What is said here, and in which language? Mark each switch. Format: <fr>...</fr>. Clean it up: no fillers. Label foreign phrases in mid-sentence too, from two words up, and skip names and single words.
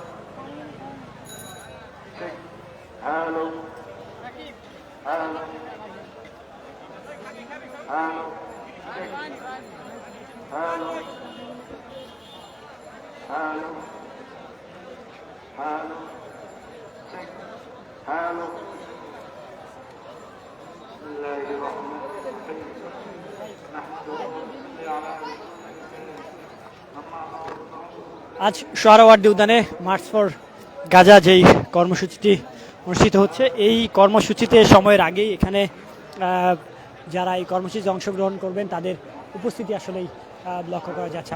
<en>check, hello, hello, hello, check, hello, hello, hello, check, hello.</en> <bn>আজ সোহরাওয়ার্দী উদ্যানে মার্চ ফর গাজা যেই কর্মসূচিটি অনুষ্ঠিত হচ্ছে, এই কর্মসূচিতে সময়ের আগেই এখানে যারা এই কর্মসূচিতে অংশগ্রহণ করবেন তাদের উপস্থিতি আসলেই লক্ষ্য করা যাচ্ছে।</bn>